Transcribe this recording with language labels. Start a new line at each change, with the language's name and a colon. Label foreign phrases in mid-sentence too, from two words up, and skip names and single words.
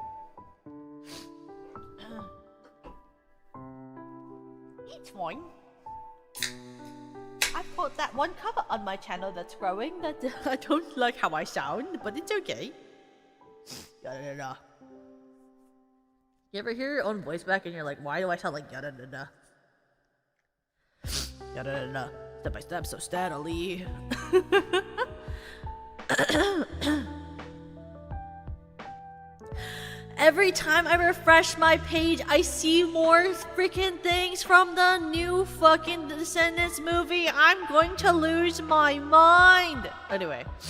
English: It's fine. I've got that one cover on my channel that's growing that I don't like how I sound, but it's okay. Yada yada. You ever hear your own voice back and you're like, why do I sound like yada yada? Yada yada. Step by step, so steadily. Every time I refresh my page, I see more freaking things from the new fucking Descendants movie. I'm going to lose my mind. Anyway.